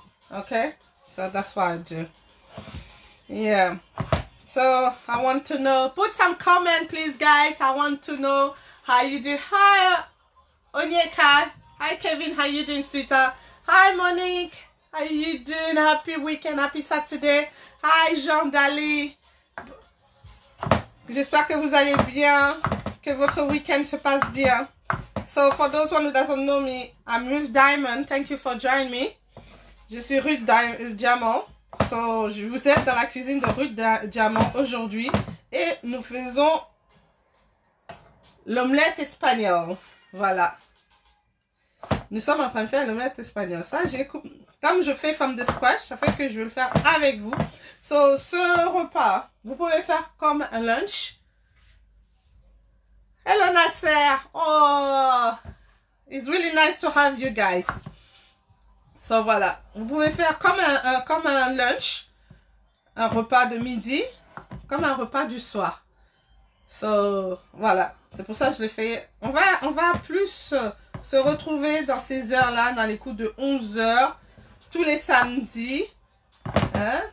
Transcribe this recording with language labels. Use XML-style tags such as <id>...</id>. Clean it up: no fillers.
<en>Okay, so that's what I do. Yeah, so I want to know, put some comment please, guys. I want to know how you do. Hi Onyeka. Hi Kevin, how you doing, sweetheart? Hi Monique, how you doing? Happy weekend, happy Saturday.</en> <fr>Hi Jean Dali, j'espère que vous allez bien, que votre week-end se passe bien.</fr> <en>So for those one who doesn't know me, I'm Ruth Diamond. Thank you for joining me.</en> <fr>Je suis Ruth Diamond. So je vous aide dans la cuisine de Ruth Diamond aujourd'hui, et nous faisons l'omelette espagnole. Voilà. Nous sommes en train de faire l'omelette espagnole. Ça, comme je fais</fr> <en>from the scratch,</en> <fr>ça fait que je vais le faire avec vous. So ce repas, vous pouvez faire comme un lunch.</fr> <en>Hello Nasser. Oh, it's really nice to have you guys.</en> <fr>So voilà, vous pouvez faire comme un lunch, un repas de midi, comme un repas du soir. So voilà, c'est pour ça que je le fais. On va plus se retrouver dans ces heures-là, dans les coups de 11 h tous les samedis. Hein?</fr>